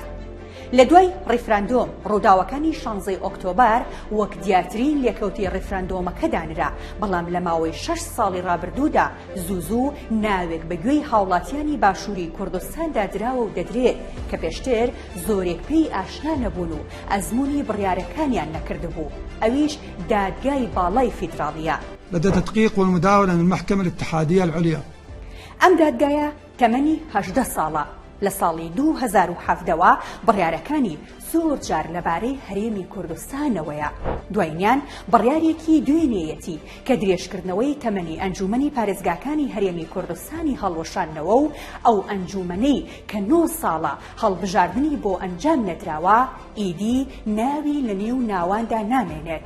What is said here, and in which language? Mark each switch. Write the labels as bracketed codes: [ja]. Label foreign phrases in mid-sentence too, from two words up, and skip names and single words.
[ckb] لە دوای ڕێفراندۆم ڕووداوەکانی 16 ئۆکتۆبر وەک دیارترین لێکەوتی ڕێفراندۆمەکە دانرا، بەڵام لە ماوەی 6 ساڵی ڕابردوودا زوو ناوێک بەگوێی هاوڵاتیانی باشووری کوردستاندا دراوە و دەدرێت کە پێشتر زۆرێک پێی ئاشنا نەبوون و ئەزموونی بڕیارەکانیان نەکردبوو، ئەویش دادگای باڵای فیدراڵیە. [ar] لدى تدقيق والمداولة من المحكمة الاتحادية العليا. [ckb] ئەم دادگایە تەمەنی 18 ساڵە. لە ساڵی 2017ەوە بڕیارەکانی زۆر جار لەبارەی هەرێمی کوردستانەوەیە. دوایینیان بڕیارێکی دوێنێیەتی کە درێژکردنەوەی تەمەنی ئەنجومەنی پارێزگاکانی هەرێمی کوردستانی هەڵوەشاندنەوە و ئەو ئەنجومەنەی کە 9 ساڵە هەڵبژاردننی بۆ ئەنجام نەدراوە ئیدی ناوی لە نێو ناواندا نامێنێت.